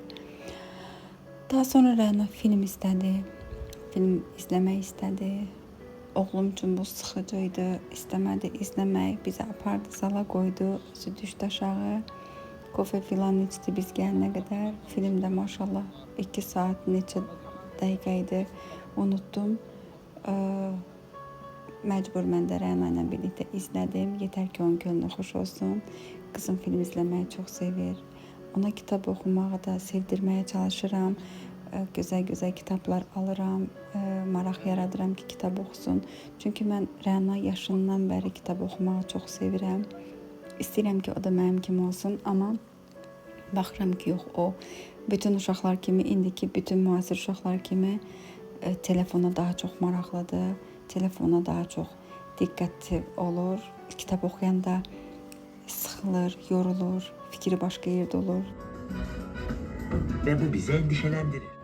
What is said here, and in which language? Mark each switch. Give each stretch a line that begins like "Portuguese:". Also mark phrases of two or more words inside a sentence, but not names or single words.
Turkish: Daha sonra Rəna film istedi, film izlemek istedi. Oğlum için bu sıxıcıydı, istemedi izlemek,
Azerbaijani: bizi apardı zala
Turkish: koydu,
Azerbaijani: özü düşdü aşağı.
Turkish: Kofe filan içti biz gelene kadar. Filmde maşallah 2 saat
Azerbaijani: neçə dəqiqəydi,
Turkish: unuttum.
Azerbaijani: Məcbur mən də Rəna ilə
Turkish: birlikte izledim. Yeter ki onun gönlü xoş olsun. Kızım film izlemeyi çok sevir. Ona kitap okumağı da sevdirmeye çalışıram. Güzel güzel kitaplar alıram.
Azerbaijani: Maraq yaradıram ki
Turkish: kitap okusun.
Azerbaijani: Çünkü mən Rəna yaşından beri kitap okumağı çok sevirəm. İstəyirəm ki o da mənim kimi olsun. Ama baxıram ki yox, o bütün uşaqlar kimi, indiki bütün müasir uşaqlar kimi telefona daha çok maraqlıdır.
Turkish: Telefona daha çok dikkatli olur. Kitap okuyanda sıkılır, yorulur, fikri başka yerde olur. Ve bu bizi endişelendirir.